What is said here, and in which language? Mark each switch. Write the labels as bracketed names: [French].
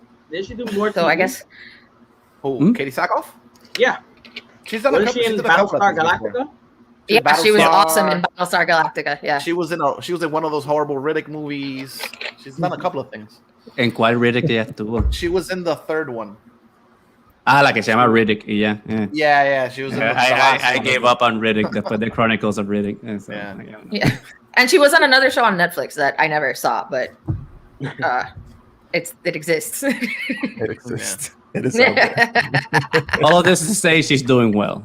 [English] They should do more. So I guess. Who? Katie Sackhoff? Yeah. She's done a couple. She in Battlestar Galactica? Yeah, she was awesome in Battlestar Galactica. Yeah. She was in one of those horrible Riddick movies. She's done a couple of things. [Spanish] ¿En cuál Riddick ella estuvo? [English] She was in the third one. [Spanish] La que se llama Riddick, y ya. [English] Yeah, she was in I gave up on Riddick, the Chronicles of Riddick. So, yeah. And she was on another show on Netflix that I never saw, but it exists. It exists. Yeah. It is. All of this is to say she's doing well.